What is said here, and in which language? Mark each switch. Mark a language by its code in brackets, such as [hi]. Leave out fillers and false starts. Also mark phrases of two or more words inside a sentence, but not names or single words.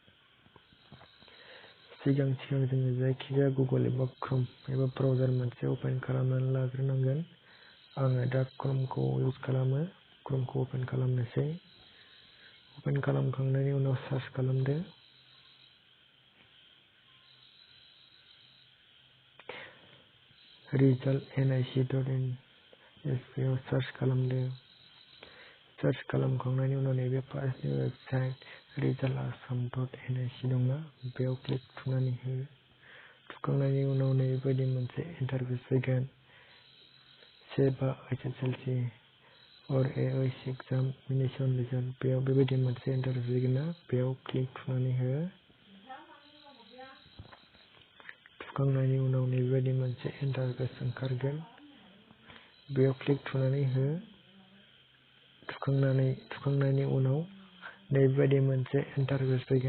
[brx] सिगां जोङो जायखिजाया गुगल एबा क्रोम एबा ब्राउजार मोनसे अपेन खालामनानै लाग्रोनांगोन। आङो दा क्रोमखौ इउज खालामो। क्रोमखौ अपेन खालामनोसै। अपेन खालामखांनायनि उनाव सार्च खालामदो। result.nic.in बेयाव सार्च खालामदो। सार्च खालामखांनायनि उनाव नैबे फार्स्टनि वेबसाइट result.assam.nic दंना, बेयाव क्लिक थुनानै हो। थुखांनायनि उनाव नैबेबायदि मोनसे इन्टारफेस फैगोन। [en] सेबा एसएसएलसी or AOC examination result, [brx] बेयाव बेबायदि मोनसे इन्टारफेस फैगोन ना, बेयाव क्लिक थुनानै हो। थुखांनायनि उनाव नैबेबायदि मोनसे इन्टारफेस ओंखारगोन, बेयाव क्लिक थुनानै हो। थुखांनायनि उनाव नैबेबायदि मोनसे इन्टारफेस फैगोन।